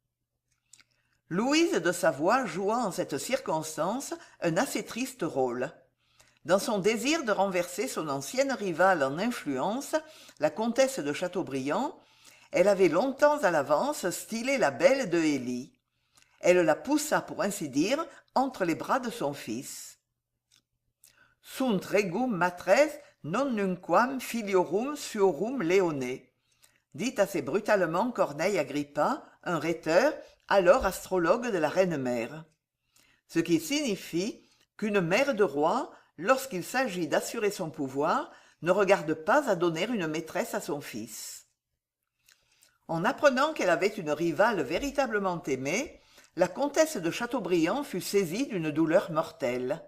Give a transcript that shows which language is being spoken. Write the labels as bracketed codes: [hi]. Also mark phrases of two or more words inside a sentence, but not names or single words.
[fr] Louise de Savoie joua en cette circonstance un assez triste rôle. Dans son désir de renverser son ancienne rivale en influence, la comtesse de Chateaubriand, elle avait longtemps à l'avance stylé la belle de Hélie. Elle la poussa, pour ainsi dire, entre les bras de son fils. [la] Sunt regum matres non nunquam filiorum suorum leone. [fr] dit assez brutalement Corneille Agrippa, un rhéteur, alors astrologue de la reine-mère. Ce qui signifie qu'une mère de roi, lorsqu'il s'agit d'assurer son pouvoir, ne regarde pas à donner une maîtresse à son fils. En apprenant qu'elle avait une rivale véritablement aimée, la comtesse de Chateaubriand fut saisie d'une douleur mortelle.